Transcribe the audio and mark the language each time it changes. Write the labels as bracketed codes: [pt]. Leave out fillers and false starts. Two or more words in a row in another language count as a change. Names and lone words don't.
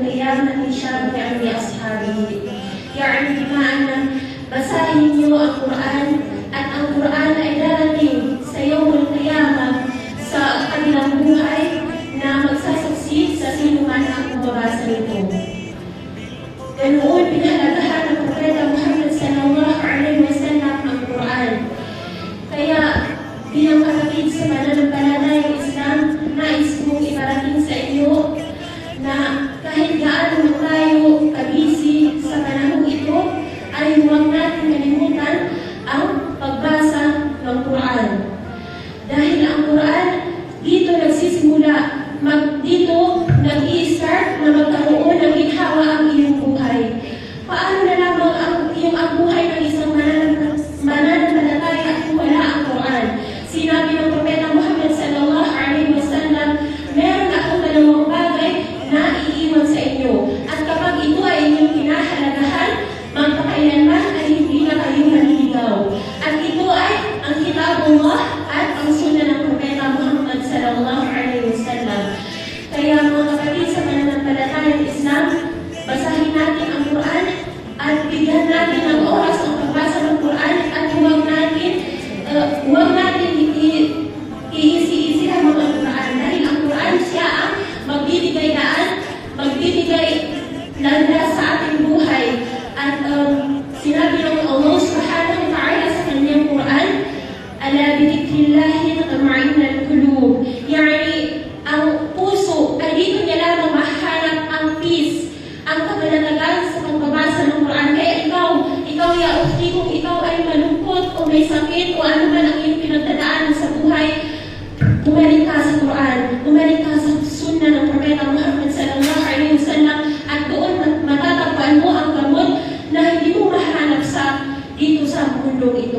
[ar] قيامة شاب يعني أصحابه. يعني بمعنى [tl] basahin niyo ang Quran at ang Quran ay darating sa [ar] يوم القيامة [tl] sa kanilang buhay na magsasaksi sa sino man ang magbabasa nito. Ganoon pinahalagahan ng Propeta Muhammad [ar] صلى الله عليه وسلم [tl] ang Quran. Kaya bilang kapatid sa pananampalatayang Islam, nais kong iparating sa iyo na kahit gaano tayo kabisi sa panahong ito, ay huwag natin kalimutan ang pagbasa ng Quran. Dahil ang Quran, dito nagsisimula, dito nag-i-start na magkaroon ng ginhawa ang iyong buhay. Paano na lamang ang buhay ng isang mananampalataya kung wala ang Quran? Sinabi ng Propeta Muhammad [ar] صلى الله عليه وسلم, [tl] meron akong dalawang bagay na iiwan sa inyo. At kapag ito ay inyong pinahalagahan, magpakailanman ay hindi na kayo maliligaw. At ito ay ang Kitabullah at ang Sunnah ng Propeta Muhammad [ar] صلى الله عليه وسلم. [tl] Kaya mga kapatid sa pananampalatayang Islam, basahin natin ang Quran at bigyan natin ng oras ang pagbasa ng Quran at huwag natin iisi-isihan ang Quran. Dahil ang Quran siya ang magbibigay daan, magbibigay landas sa ating buhay. At sinabi ng Allah [ar] سبحانه وتعالى [tl] sa kanyang Quran, [ar] ألا بذكر الله تطمئن القلوب. [tl] Yani, ang puso ay dito niya lamang mahanap ang peace, ang kapanatagan sa pagbabasa ng Quran. Kaya ikaw [ar] يا أختي, [tl] kung ikaw ay malungkot o may sakit o ano man ang iyong pinagdadaanan sa buhay, bumalik ka sa Quran, bumalik ka sa Sunnah ng Propeta Muhammad [ar] صلى الله عليه وسلم, [tl] at doon matatagpuan mo ang gamot na hindi mo mahanap dito sa mundong ito.